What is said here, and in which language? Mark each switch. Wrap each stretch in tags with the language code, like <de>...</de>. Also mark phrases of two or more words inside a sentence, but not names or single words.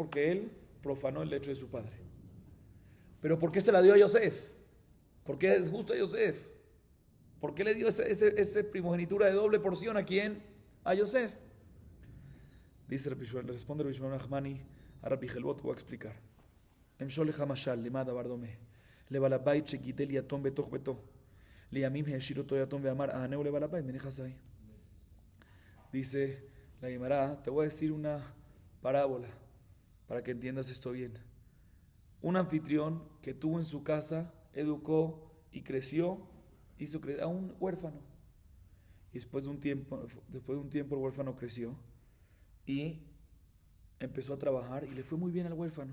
<es>Porque él profanó el hecho de su padre. ¿Pero por qué se la dio a Yosef? ¿Por qué es justo a Yosef? ¿Por qué le dio esa primogenitura de doble porción a quién? A Yosef. Dice Rabbi Shmuel, le responde Rabbi Shmuel Nachmani a Rabbi Jelbo, te voy a explicar.</es> <he>אמשול לך משל, למה הדבר דומה? לבעל הבית שגידל יתום בתוך ביתו. לימים העשיר אותו יתום ואמר, אענהו לבעל הבית בנכסיי.</he> <es>Dice la Gemara, te voy a decir una parábola para que entiendas esto bien. Un anfitrión que tuvo en su casa, educó y creció, hizo crecer a un huérfano. Y después de un tiempo el huérfano creció y empezó a trabajar y le fue muy bien al huérfano.</es>